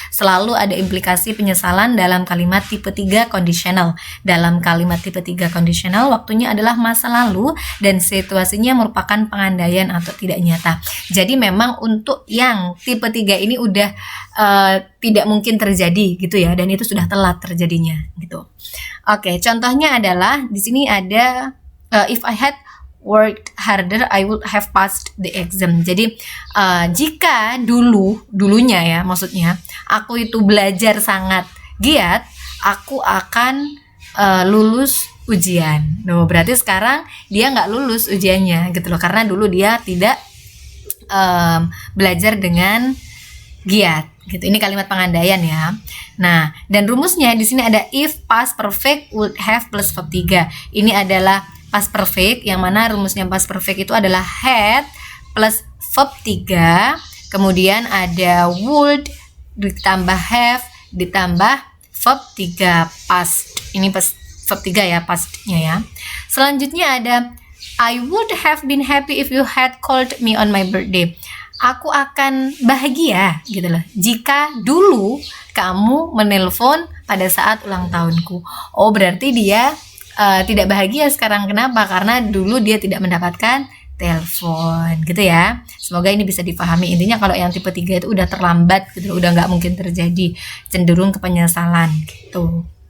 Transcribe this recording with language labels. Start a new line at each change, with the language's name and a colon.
Indonesian: Selalu ada implikasi penyesalan dalam kalimat tipe 3 conditional. Dalam kalimat tipe 3 conditional, waktunya adalah masa lalu dan situasinya merupakan pengandaian atau tidak nyata. Jadi memang untuk yang tipe 3 ini udah tidak mungkin terjadi gitu ya, dan itu sudah telat terjadinya gitu. Oke, contohnya adalah di sini ada
English: if I had worked harder, I would have passed the exam.
Indonesian: Jadi jika dulunya ya, maksudnya aku itu belajar sangat giat, aku akan lulus ujian. Nah, berarti sekarang dia nggak lulus ujiannya gitu loh, karena dulu dia tidak belajar dengan giat gitu. Ini kalimat pengandaian ya. Nah, dan rumusnya di sini ada if past perfect would have plus verb 3. Ini adalah past perfect yang mana rumusnya past perfect itu adalah had plus verb 3, kemudian ada would ditambah have ditambah verb 3 past. Ini past verb 3 ya, pastnya ya. Selanjutnya ada
English: I would have been happy if you had called me on my birthday.
Indonesian: Aku akan bahagia gitu loh jika dulu kamu menelpon pada saat ulang tahunku. Oh, berarti dia tidak bahagia sekarang. Kenapa? Karena dulu dia tidak mendapatkan telepon gitu ya. Semoga ini bisa dipahami. Intinya kalau yang tipe 3 itu udah terlambat gitu loh, udah nggak mungkin terjadi, cenderung ke penyesalan gitu.